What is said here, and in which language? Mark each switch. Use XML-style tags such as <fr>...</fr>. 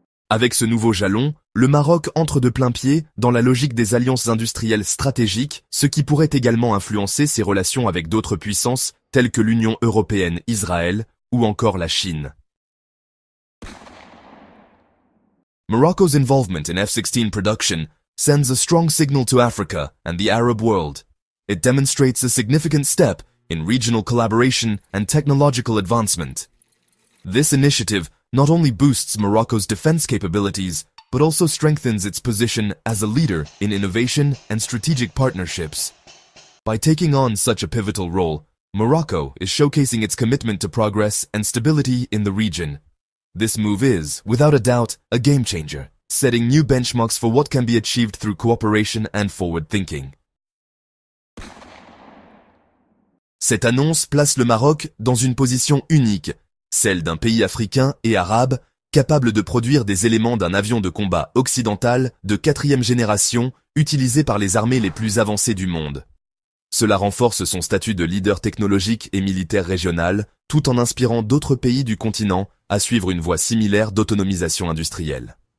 <fr>Avec ce nouveau jalon, le Maroc entre de plain-pied dans la logique des alliances industrielles stratégiques, ce qui pourrait également influencer ses relations avec d'autres puissances telles que l'Union européenne, Israël ou encore la Chine.</fr> <en>Morocco's involvement in F-16 production sends a strong signal to Africa and the Arab world. It demonstrates a significant step in regional collaboration and technological advancement. This initiative not only boosts Morocco's defense capabilities, but also strengthens its position as a leader in innovation and strategic partnerships. By taking on such a pivotal role, Morocco is showcasing its commitment to progress and stability in the region. This move is, without a doubt, a game changer, setting new benchmarks for what can be achieved through cooperation and forward thinking.</en> <fr>Cette annonce place le Maroc dans une position unique, celle d'un pays africain et arabe capable de produire des éléments d'un avion de combat occidental de 4e génération utilisé par les armées les plus avancées du monde. Cela renforce son statut de leader technologique et militaire régional, tout en inspirant d'autres pays du continent à suivre une voie similaire d'autonomisation industrielle.</fr>